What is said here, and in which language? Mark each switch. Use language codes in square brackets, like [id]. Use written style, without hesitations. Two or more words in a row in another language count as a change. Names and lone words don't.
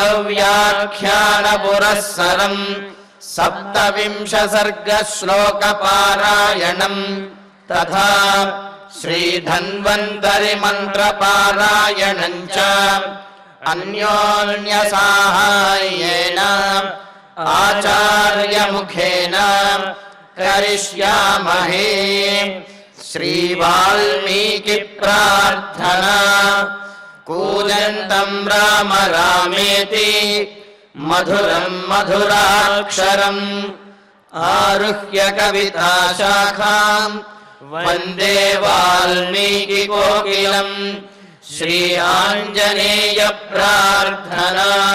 [sa] వ్యాఖ్యాన పురస్సరం 17 సర్గ శ్లోక పారాయణం తథా శ్రీధన్వంతరి మంత్ర పారాయణం చ అన్యోన్య సాహాయ్యేన ఆచార్య ముఖేన కరిష్యామహే. శ్రీ వాల్మీకి ప్రార్థనా. कूजन्तं राम रामेति मधुरं मधुराक्षरम् आरुह्य कविता शाखां वन्दे वाल्मीकिकोकिलं श्री आञ्जनेय प्रार्थना